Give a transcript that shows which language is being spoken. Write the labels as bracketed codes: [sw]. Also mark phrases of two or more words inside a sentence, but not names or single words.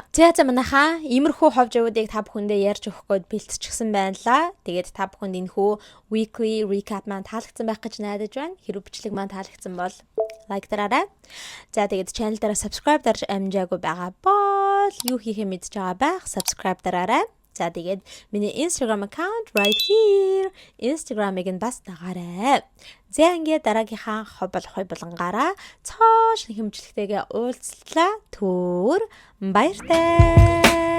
[mn] За манайхаа иймэрхүү хов жавуудыг та бүхэндээ ярьж өгөх гээд бэлтчихсэн байна. Тэгээд та бүхэнд энэхүү [en] weekly recap [mn] маань таалагдсан байх гэж найдаж байна. Хэрвээ бичлэг маань таалагдсан бол лайк дараарай. За тэгээд channel дээр subscribe дарж амжаагүй байгаа бол юу хийхээ мэдж байгаа байх. Subscribe дараарай. За тэгээд миний [en] Instagram account right here. [mn] Instagram-ыг нь бас дагаарай. За ингээд дараагийнхаа хов болонгаараа цааш хэмжлэгтэйгээ уулзлаа. Түр баяртай.